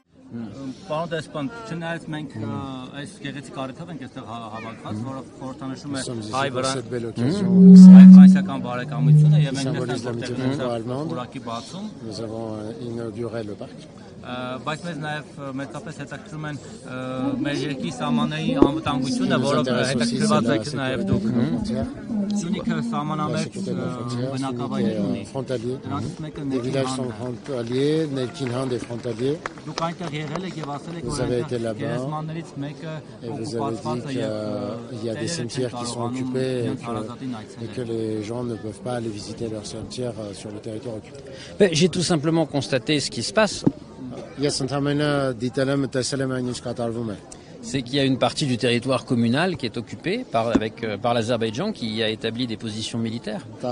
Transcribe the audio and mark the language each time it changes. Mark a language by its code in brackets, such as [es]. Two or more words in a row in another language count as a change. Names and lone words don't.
[hy] Պարոն դեսպան, չնայած մենք այս գեղեցիկ առիթով ենք այստեղ հավաքված, որը խորհրդանշում է հայ-ֆրանսիական բարեկամությունը եւ մենք որակի բացում բայց մեզ նաև մեծապես հետաքրքրում են մեր երկրի սահմանների անվտանգությունը, որով հետաքրքրված եք նաև դուք։ Սյունիքը սահմանամերձ բնակավայրեր ունի։ Դրանից մեկը ներքին հանդ է ֆրոնտալիե։ Դուք այնտեղ եղել եք եւ ասել եք, որ այնտեղ գերեզմաններից մեկը օկուպացված է եւ [fr] il y a des cimetières qui sont occupés et que les gens ne peuvent pas aller visiter leurs cimetières sur le territoire occupé. J'ai tout simplement constaté ce qui se passe. C'est qu'il y a une partie du territoire communal qui est occupée par l'Azerbaïdjan qui a établi des positions militaires.